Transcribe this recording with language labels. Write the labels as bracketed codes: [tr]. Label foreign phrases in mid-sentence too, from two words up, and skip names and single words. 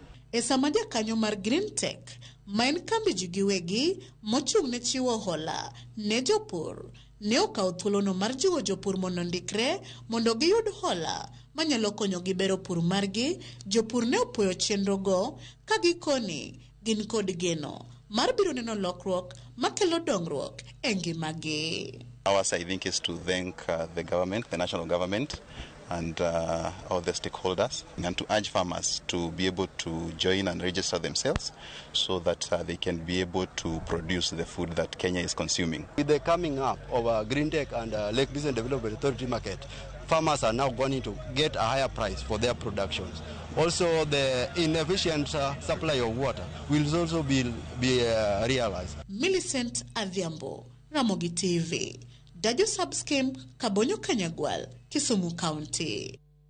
[luo] E sama jakanyo mar Green Tech ma en kambi ji giwegi mochung' ne chiwo hola ne jopur ne okawo thuolono mar jiwo jopur mondo ndikre mondo giyud hola manyalo konyo gi bero pur margi. Jopur ne opuoyo chenro go ka gikoni gin kod geno mar biro neno lokruok makelo dongruok e ngimagi. [en] Ours, I think, is to thank the government, the national government, and all the stakeholders, and to urge farmers to be able to join and register themselves so that they can be able to produce the food that Kenya is consuming. With the coming up of Green Tech and Lake Basin Development Authority market, farmers are now going to get a higher price for their productions. Also, the inefficient supply of water will also be realized. Millicent Adhiambo, Ramogi TV. Dajo Sub-Scheme, Kabonyo Kanyagwal, Kisumu County.